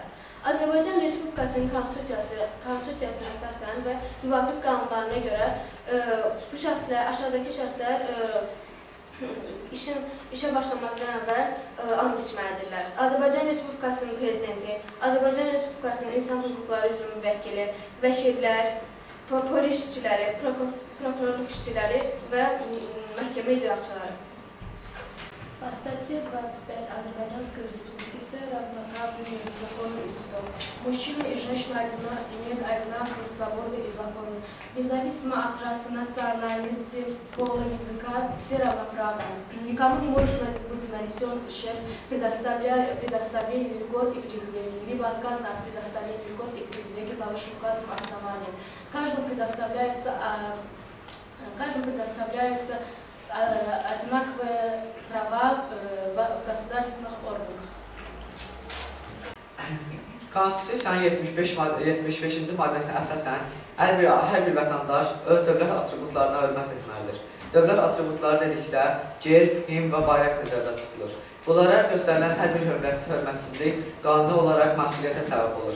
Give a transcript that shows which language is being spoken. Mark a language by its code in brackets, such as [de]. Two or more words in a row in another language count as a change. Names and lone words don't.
[az] Azərbaycan Respublikasının Konstitusiyasına əsasən və müvafiq qanunlarına görə bu şəxslər, aşağıdakı şəxslər işə başlamazdan əvvəl and içməlidirlər. Azərbaycan Respublikasının Prezidenti, Azərbaycan Respublikasının İnsan Hüquqları üzrə müvəkkili, vəkillər, polis işçiləri, prokurorluq işçiləri və məhkəmə icraçıları. [ru] По статье 25 Азербайджанской Республики равноправны перед законом и судом. Мужчина и женщина имеют одинаковые свободы и законы. Независимо от расы, национальности, пола, языка, все равноправны. Никому не может быть нанесен ущерб предоставлению льгот и привилегий, либо отказано от предоставления льгот и привилегий по вышеуказанным основаниям. Каждому предоставляется одинаковые права в государственных органах. [az] Konstitusiyanın 75-ci maddəsinə əsasən hər bir vətəndaş öz dövlət atributlarına hörmət etməlidir. Dövlət atributları dedikdə ger, himn və bayraq nəzərdə tutulur. Bunlara göstərilən hər bir hörmətsizlik qanuni olaraq məsuliyyətə səbəb olur.